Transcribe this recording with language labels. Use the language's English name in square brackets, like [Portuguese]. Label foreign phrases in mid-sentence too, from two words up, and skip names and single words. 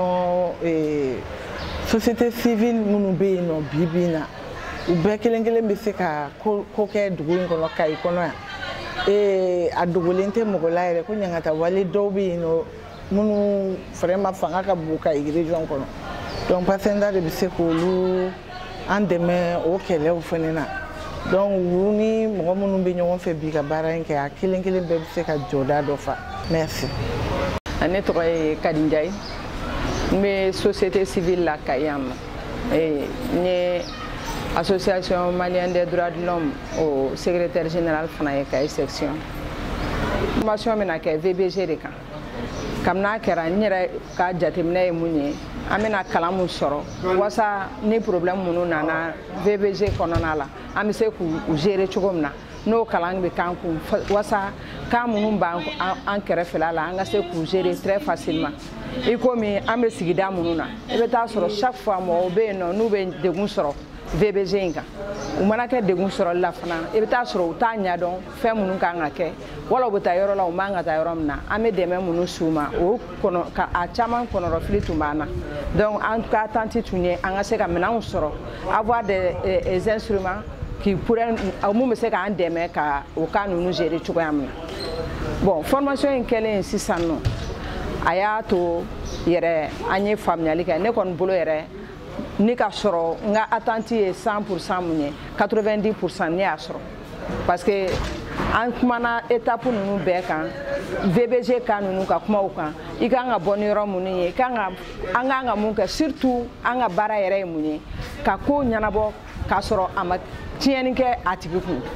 [Bambara] kɔnɔ société civile minnu bɛ yen nɔ bi bi in na u bɛɛ kelen kelen bɛ se ka ko kɛ dugu in kɔnɔ Kayi kɔnɔ yan a dogolen tɛ mɔgɔ la yɛrɛ ko ɲangata wale dɔw bɛ yen nɔ minnu vraiment fanga ka bon Kayi région kɔnɔ donc Pasenda de bɛ se k'olu an dɛmɛ o kɛlɛw fana na donc olu ni mɔgɔ minnu bɛ ɲɔgɔn fɛ bi ka baara in kɛ a kelen kelen bɛɛ bɛ se ka jɔda dɔ fa merci. Ne tɔgɔ ye Kadi Ndiaye n bɛ [French] société civile [Bambara] la Kayi yan nɔ n ye association malienne des droits de l'homme o [French] secrétaire général [Bambara] fana ye Kayi section formation bɛna kɛ VBG de kan kabini a kɛra n yɛrɛ ka jateminɛ ye mun ye an bɛna kalan mun sɔrɔ walasa ni problème minnu nana VBG kɔnɔna la an bɛ se k'u gérer cogo min na n'o kalan bɛ k'an kun walasa kan minnu b'an kɛrɛfɛla la an ka se k'u gérer [French] très facilement [Bambara] i komi an bɛ sigida minnu na i bɛ taa sɔrɔ [French] chaque fois [Bambara] mɔgɔw bɛ yen nɔ n'u bɛ degun sɔrɔ VBG in kan u mana kɛ degun sɔrɔli la fana i bɛ taa sɔrɔ u t'a ɲɛdɔn fɛn minnu kan ka kɛ wala u bɛ taa yɔrɔ la u man ka taa yɔrɔ min na an bɛ dɛmɛ minnu s'u ma o a caman kɔnɔrɔfili tun b'an na donc an ka attente tun ye an ka se ka minɛnw sɔrɔ [French] avoir des instruments qui pourraient [Bambara] mun bɛ se k'an dɛmɛ ka o cas ninnu gérer cogoya min na bon formation in kɛlen sisan nɔ a y'a to yɛrɛ an ye faamuyali kɛ ne kɔni bolo yɛrɛ ni ka sɔrɔ n ka attente ye 100% mun ye 90% ne y'a sɔrɔ [French] parce que [Bambara] an kumana étape ninnu bɛɛ kan VBG cas ninnu ka kuma o kan i kan ka bɔ ni yɔrɔ minnu ye an kan ka mun kɛ surtout an ka baara yɛrɛ ye mun ye ka ko ɲɛnabɔ k'a sɔrɔ a ma tiɲɛni kɛ a tigi kun